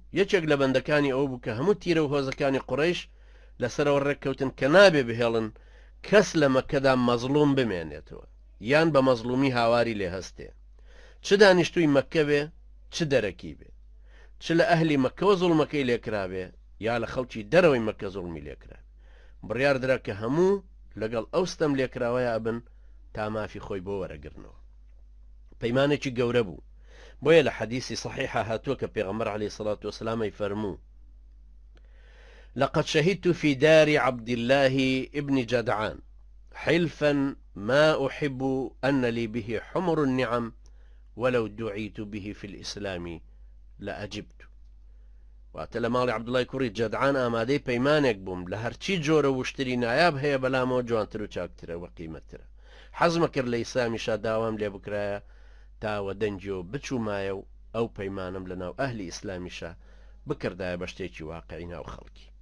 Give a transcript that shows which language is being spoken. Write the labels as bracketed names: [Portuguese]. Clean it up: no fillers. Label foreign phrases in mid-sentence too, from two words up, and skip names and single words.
[Central Kurdish] یەکێک لە بەندەکانی ئەو بوو کە هەموو تیرە و هۆزەکانی قوڕەیش لەسەرەوە ڕێککەوتن کە نابێ بهێڵن کەس لە مەکەدا مەزلوم بمێنێتەوە یان بە مەزلومی هاواری لێ هەستێ، چ دانیشتووی مەککە بێ چ دەرەکی بێ، چ لە ئەهلی مەکەوە زوڵمەکەی لێکرابێ یا لە خەڵکی دەرەوەی مەکە زوڵمی لێکرا. بڕیار درا کە هەموو لەگەڵ ئەو ستەم لێکراوەیە ئەبن تا مافی خۆی بۆ وەرەگرنەوە. پەیمانێکی گەورە بوو. بۆیە لە حەدیثی صحیحە هاتووە کە پێغەمبەر [Arabic] عەلەیهی سەڵات وەسەلام [Central Kurdish] فەرموو: [Arabic] لقد شهدت في دار عبد الله ابن جدعان حلفا ما أحب أن لي به حمر النعم ولو دعيت به في الإسلام لأجبت. [Central Kurdish] واتە لە ماڵی عەبدوڵای کوڕی جەدعان ئامادەی پەیمانێک بووم لە هەرچی جۆرە وشتری نایاب هەیە بەلامەوە جوانتر و چاکترە وە قیمەتترە. حەزمە کرد لە ئیسلامیشا داوام لێ بکرایە تاوە دەنجی و بچوومایە و ئەو پەیمانم لە ناو ئەهلی ئیسلامیشا بکردایە بە شتێکی واقعی ناو خەڵکی.